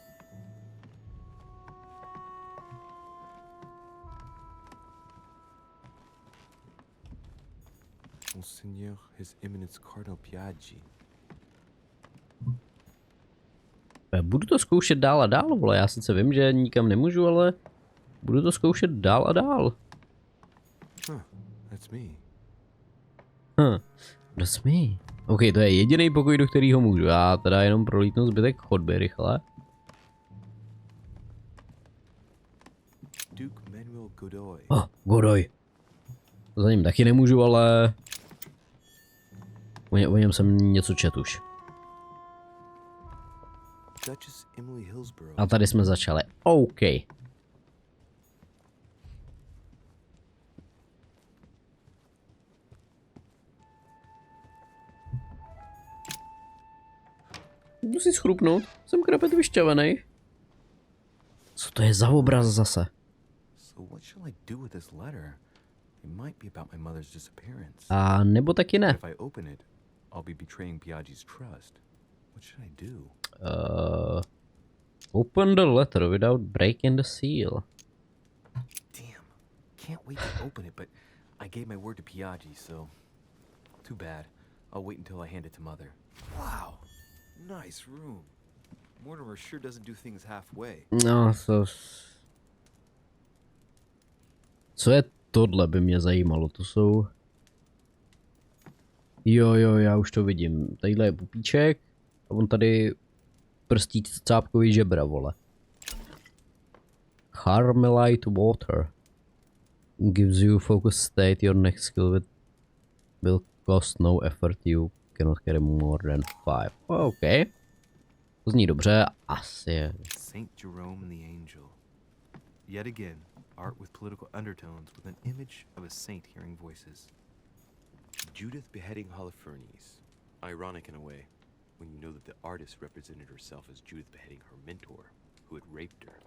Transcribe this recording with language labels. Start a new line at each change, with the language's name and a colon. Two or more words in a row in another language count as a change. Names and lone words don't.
English: Monseigneur, His Eminence Cardinal Piaggi.
Czech: Budu to zkoušet dál a dál, vole. Já sice vím, že nikam nemůžu, ale budu to zkoušet dál a dál.
English: That's me. That's me.
Czech: OK, to je jediný pokoj, do kterého můžu. Já teda jenom prolítnu zbytek chodby rychle.
English: Duke Manuel Godoy. Godoy.
Czech: Za ním taky nemůžu, ale o něm jsem něco čet už.
English: Duchess Emily Hillsborough.
Czech: A tady jsme začali. OK. Jdu si schrupnout. Jsem krapet vyšťavený. Co to je za obraz zase?
English: So what shall I do with this letter? It might be about my mother's disappearance.
Czech: A nebo taky ne.
English: If I open it, I'll be betraying Piaggi's trust. What should I do? Open the letter without breaking the seal. Damn. Can't wait to open it, but I gave my word to Piaggi, so too bad. I'll wait until I hand it to Mother. Wow. Nice room. Mortimer sure doesn't do things halfway.
Czech: No, co je tohle, by mě zajímalo, to jsou... Jo, já už to vidím. Tadyhle je pupíček a on tady prstí cápkový žebra, vole.
English: Carmelite water. Gives you focus state, your next skill will cost no effort, you cannot carry more than 5.
Czech: OK. To zní dobře, asi je.
English: Saint Jerome and the Angel. Yet again, art with political undertones with an image of a saint hearing voices. Judith beheading Holofernes. Ironic in a way, when you know that the artist represented herself as Judith beheading her mentor, who had raped her.